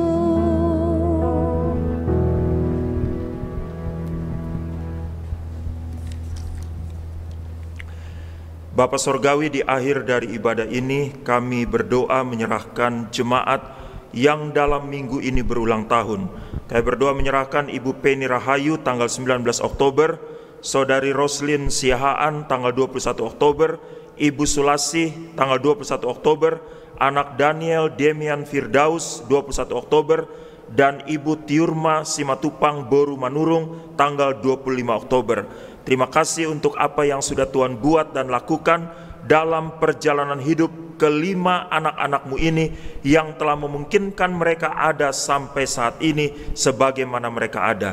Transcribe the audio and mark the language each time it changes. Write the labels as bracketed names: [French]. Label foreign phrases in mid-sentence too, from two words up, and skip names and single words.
[Indonesian] Bapa Sorgawi, di akhir dari ibadah ini kami berdoa menyerahkan jemaat yang dalam minggu ini berulang tahun. Kami berdoa menyerahkan Ibu Penny Rahayu tanggal 19 Oktober, Saudari Roslin Siahaan tanggal 21 Oktober, Ibu Sulasih tanggal 21 Oktober, anak Daniel Demian Firdaus 21 Oktober, dan Ibu Tiurma Simatupang Boru Manurung tanggal 25 Oktober. Terima kasih untuk apa yang sudah Tuhan buat dan lakukan dalam perjalanan hidup kelima anak-anak-Mu ini yang telah memungkinkan mereka ada sampai saat ini sebagaimana mereka ada.